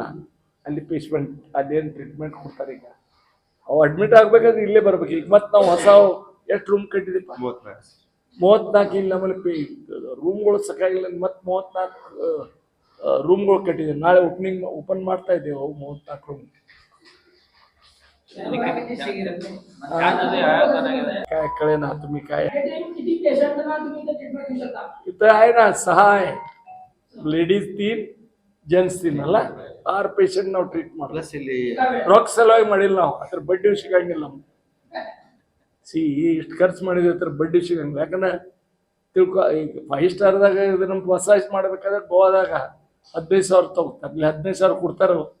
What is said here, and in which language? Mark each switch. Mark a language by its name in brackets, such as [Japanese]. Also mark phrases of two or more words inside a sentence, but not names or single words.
[Kannada] ಅಲ್ಲಿ ಪೇಷಂಟ್ ಅದೇನು ಟ್ರೀಟ್ಮೆಂಟ್ ಕೊಡ್ತಾರೆ ಈಗ ಅವು ಅಡ್ಮಿಟ್ ಆಗ್ಬೇಕಾದ್ರೆ ಇಲ್ಲೇ ಬರ್ಬೇಕು. ಈಗ ಮತ್ತೆ ನಾವು ಹೊಸ ಎಷ್ಟು ರೂಮ್ ಕಟ್ಟಿದೀಪ, 34. ಇಲ್ಲಿ ನಮ್ಮಲ್ಲಿ ರೂಮ್ಗಳು ಸಾಕಾಗಿಲ್ಲ, ಮತ್ತೆ 34 ರೂಮ್ಗಳು ಕಟ್ಟಿದ್ದೀವಿ. ನಾಳೆ ಓಪನ್ ಮಾಡ್ತಾ ಇದ್ದೇವೆ ಅವು 34 ರೂಮ್. [Marathi] काय कळे ना तुम्ही काय इथं आहे ना 6 आहे, [English] ladies 3 gents 3 [Kannada] ಅಲ್ಲ 6 ಪೇಷಂಟ್ ನಾವು ಟ್ರೀಟ್ ಮಾಡ್ತೀವಿ. ಪ್ಲಸ್ ಇಲ್ಲಿ ರೊಕ್ಕ ಸಲುವಾಗಿ ಮಾಡಿಲ್ಲ ನಾವು, ಅದ್ರ ಬಡ್ಡಿ ಸಿಗಂಗಿಲ್ಲ ನಮ್ಗೆ. ಇಷ್ಟು ಖರ್ಚು ಮಾಡಿದ್ವಿ ಅದ್ರ ಬಡ್ಡಿ ಸಿಗಂಗಿಲ್ಲ. ಯಾಕಂದ್ರೆ ತಿಳ್ಕೊ, ಈಗ 5 ಸ್ಟಾರ್ದಾಗ ಇದು ನಮ್ಗೆ ಮಸಾಜ್ ಮಾಡ್ಬೇಕಾದ್ರೆ ಗೋವಾದಾಗ 15,000 ತಗೋತಾರೆ, ಅಲ್ಲಿ 15,000 ಕೊಡ್ತಾರ.